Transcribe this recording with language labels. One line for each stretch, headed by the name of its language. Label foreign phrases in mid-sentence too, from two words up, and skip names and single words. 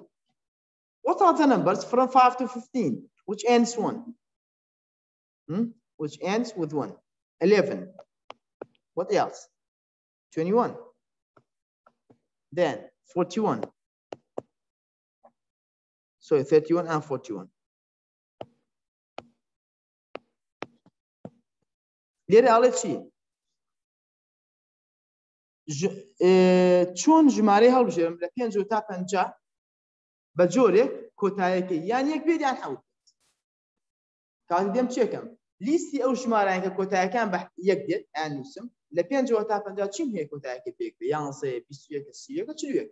English: What are the numbers from 5 to 15, which ends 1? Which ends with 1. 11. What else? 21. Then 41. So 31 and 41.
Arabic: ليه قالت شيء؟
Central Kurdish: چون ژمارەی هەڵبژێرم لە 5 تا 50 بە جۆرێک کۆتاییەکەی یان یەک بێت یان حەوت بێت. کاتی دێم چێکەم؟ لیستی ئەو ژمارەیان کە کۆتاییەکان بە یەک دێت یان نووسم لە 5 تا 50 چیم هەیە کۆتاییەکەی پێک بێت یان 21 31 41.